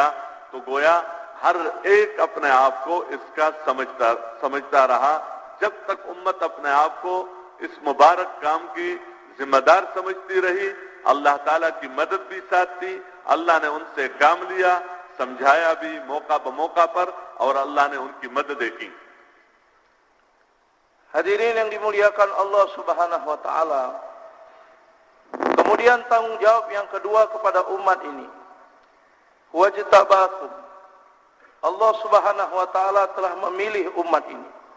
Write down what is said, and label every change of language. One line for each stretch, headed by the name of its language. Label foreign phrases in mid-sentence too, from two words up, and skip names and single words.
Urdu: تو گویا ہر ایک اپنے آپ کو اس کا سمجھتا رہا. جب تک امت اپنے آپ کو اس مبارک کام کی ذمہ دار سمجھتی رہی، اللہ تعالیٰ کی مدد بھی ساتھ تھی. اللہ نے ان سے کام لیا، سمجھایا بھی موقع بموقع پر، اور اللہ نے ان کی مددیں کی.
Malay: Hadirin yang dimuliakan Allah
Arabic: سبحانه وتعالى.
Malay: Kemudian tanggung jawab yang kedua kepada umat ini. Wajtabakum. Allah
Arabic: سبحانه وتعالى
Malay: telah memilih umat ini.